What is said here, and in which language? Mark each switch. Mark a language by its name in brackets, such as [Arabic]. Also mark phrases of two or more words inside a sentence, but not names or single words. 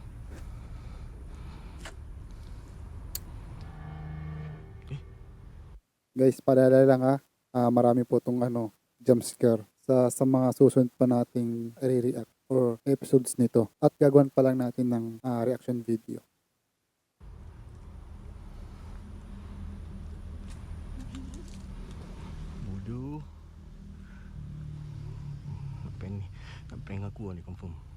[Filipino] Guys, paalala lang marami po itong [English] jump scare [Filipino] sa mga susunod pa nating re-react or episodes nito. At gagawin pa lang natin ng [English] reaction video. [Malay] Bodoh. Apa yang aku ni confirm.